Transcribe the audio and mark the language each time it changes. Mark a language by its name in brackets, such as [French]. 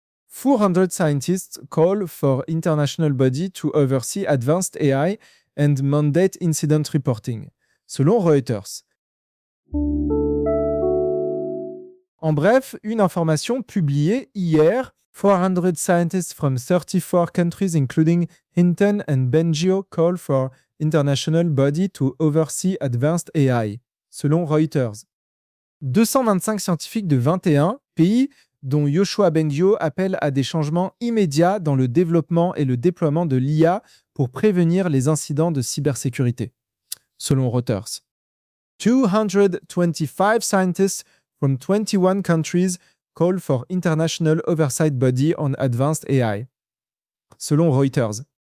[English] 400 scientists call for international body to oversee advanced AI and mandate incident reporting, [French] selon [English] Reuters. [French] En bref, une information publiée hier, [English] 400 scientists from 34 countries, including Hinton and Bengio, call for international body to oversee advanced AI, [French] selon [English] Reuters. [French] 225 scientifiques de 21 pays, dont Joshua Bengio, appelle à des changements immédiats dans le développement et le déploiement de l'IA pour prévenir les incidents de cybersécurité, selon Reuters. [English] 225 scientists from 21 countries call for international oversight body on advanced AI, [French] selon [English] Reuters.